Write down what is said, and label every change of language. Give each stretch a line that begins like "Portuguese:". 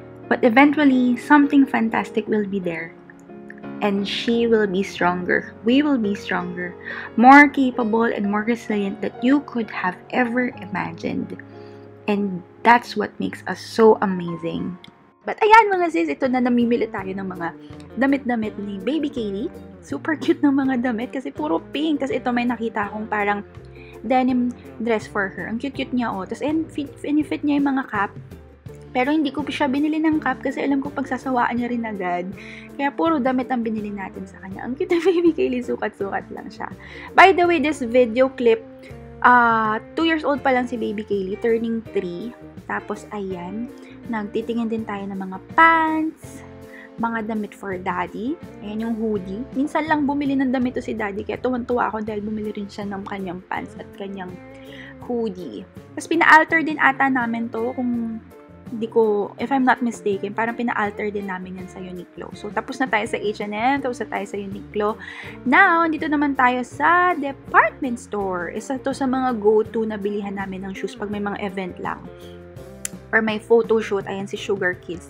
English: But eventually, something fantastic will be there. And she will be stronger. We will be stronger. More capable and more resilient that you could have ever imagined. And that's what makes us so amazing.
Filipino: But ayan mga sis, ito na, namimili tayo ng mga damit-damit ni Baby Kaylee. Super cute ng mga damit kasi puro pink. Tapos ito may nakita akong parang denim dress for her. Ang cute-cute niya, oh. Tapos fit niya yung mga cap. Pero hindi ko siya binili ng cap kasi alam ko pagsasawaan niya rin agad. Kaya puro damit ang binili natin sa kanya. Ang cute na Baby Kaylee, sukat-sukat lang siya.
English: By the way, this video clip, 2 years old
Filipino: pa lang
English: si Baby Kaylee, turning 3.
Filipino: Tapos ayan, nagtitingin din tayo ng mga pants, mga damit
English: for daddy.
Filipino: Ayan yung hoodie. Minsan lang bumili ng damit to si daddy, kaya tuwan-tuwa ako dahil bumili rin siya ng kanyang pants at kanyang hoodie. Tapos pina-alter din ata namin to, kung hindi ko,
English: if I'm not mistaken,
Filipino: parang pina-alter din namin yan sa Uniqlo. So, tapos na tayo sa H&M, tapos na tayo sa Uniqlo.
English: Now,
Filipino: dito naman tayo sa department store. Isa to sa mga go-to na bilihan namin ng shoes pag may mga event lang. Or may photo shoot, ayan si Sugar Kids.